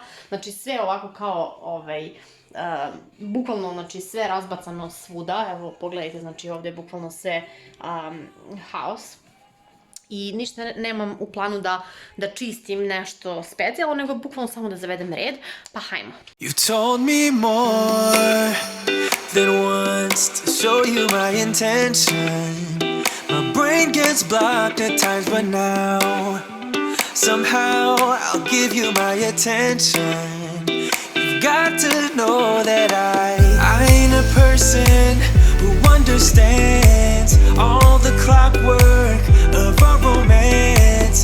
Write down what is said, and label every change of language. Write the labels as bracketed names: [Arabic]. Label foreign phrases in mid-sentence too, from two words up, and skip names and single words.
[Serbian] Znači sve ovako kao, bukvalno, znači sve razbacano svuda. Evo, pogledajte, znači ovdje je bukvalno sve haos. i ništa nemam u planu da čistim nešto specijalno, nego bukvalno samo da zavedem red, pa hajmo. [English] You told me more than once to show you my intention. My brain gets blocked at times, but now somehow I'll give you my attention. You've got to know that I ain't a person who understands all the clockwork of our romance.